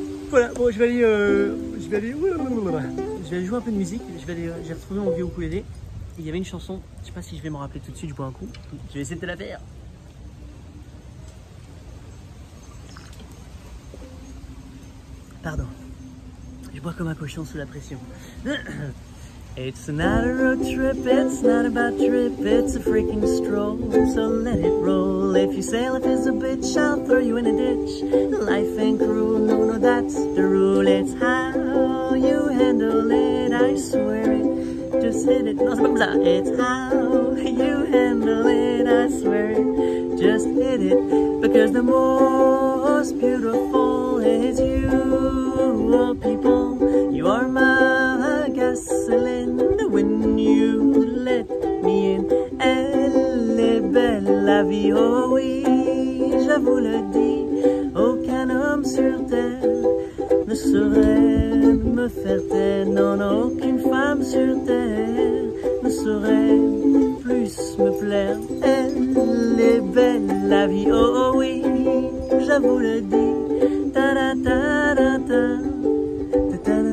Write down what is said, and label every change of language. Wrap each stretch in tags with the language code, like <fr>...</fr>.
<fr>Voilà, bon je vais aller jouer un peu de musique, j'ai retrouvé mon vieux ukulélé et il y avait une chanson, je sais pas si je vais m'en rappeler tout de suite, je bois un coup, je vais essayer de te la faire. Pardon, je bois comme un cochon sous la pression.</fr> <en>It's not a road trip, it's not a bad trip, it's a freaking stroll, so let it roll. If you say life is a bitch, I'll throw you in a ditch. Life ain't cruel, no, that's the rule. It's how you handle it, I swear it, just hit it.</en> <fr>Non, c'est pas comme ça.</fr> <en>It's how you handle it, I swear it, just hit it. Because the most beautiful is you, oh people, you are my gasoline. When you let me in,</en> <fr>elle est belle la vie, oh oui, je vous le dis, aucun homme sur terre ne saurait me faire taire, non, aucune femme sur terre ne saurait plus me plaire, elle est belle la vie, oh oui, je vous le dis, ta da ta da ta.</fr>